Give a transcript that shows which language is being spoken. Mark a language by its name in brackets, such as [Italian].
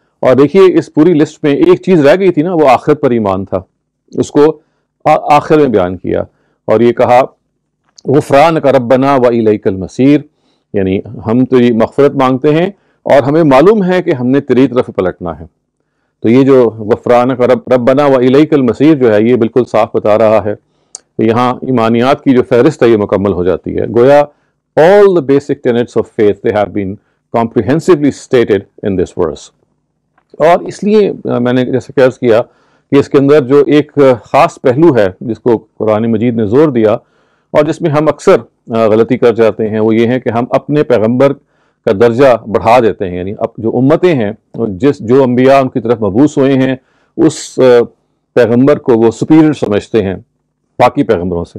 [Hindi] और देखिए इस पूरी लिस्ट में एक चीज़ रह गई थी ना, वो आखिरत पर ईमान था, उसको आखिर में बयान किया और ये कहा [Arabic] गुफ़रानक रब्बना व इलैकल मसीर, [Hindi] यानी हम तेरी मग़फ़िरत मांगते हैं और हमें मालूम है कि हमने तेरी तरफ पलटना है। तो ये जो [Arabic] गुफ़रानक रब्बना व इलैकल मसीर [Hindi] जो है, ये बिल्कुल साफ बता रहा है कि यहाँ ईमानियात की जो फहरिस्त है ये मुकम्मल हो जाती है। गोया [English] all the basic tenets of faith they have been comprehensively stated in this verse। [Hindi] और इसलिए मैंने जैसे अर्ज़ किया कि इसके अंदर जो एक ख़ास पहलू है जिसको कुरान मजीद ने ज़ोर दिया और जिसमें हम अक्सर गलती कर जाते हैं, वो ये है कि हम अपने पैगंबर का दर्जा बढ़ा देते हैं। यानी अब जो उम्मतें हैं, जो अम्बिया उनकी तरफ मबूस हुए हैं, उस पैगंबर को वो सुपीरियर समझते हैं बाकी पैगंबरों से।